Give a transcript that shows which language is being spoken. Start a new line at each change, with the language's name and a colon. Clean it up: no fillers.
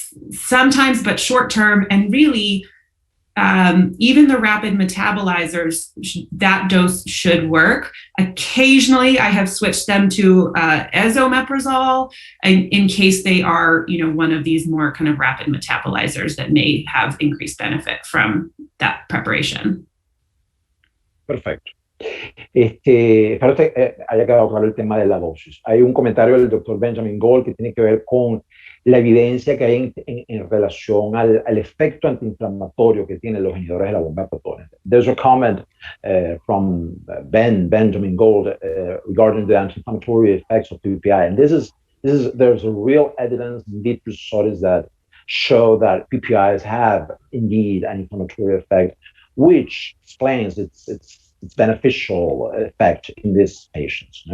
English: Sometimes, but short term, and really, even the rapid metabolizers, that dose should work. Occasionally, I have switched them to esomeprazole in case they are, one of these more kind of rapid metabolizers that may have increased benefit from that preparation.
Spanish: Perfecto. Espero que haya quedado claro el tema de la dosis. Hay un comentario del doctor Benjamin Gold que tiene que ver con la evidencia que hay en relación al efecto antiinflamatorio que tienen los inhibidores de la bomba de protones.
English: There's a comment from Benjamin Gold regarding the anti-inflammatory effects of PPI, and there's a real evidence in vitro studies that show that PPIs have indeed an inflammatory effect, which explains its beneficial effect in these patients.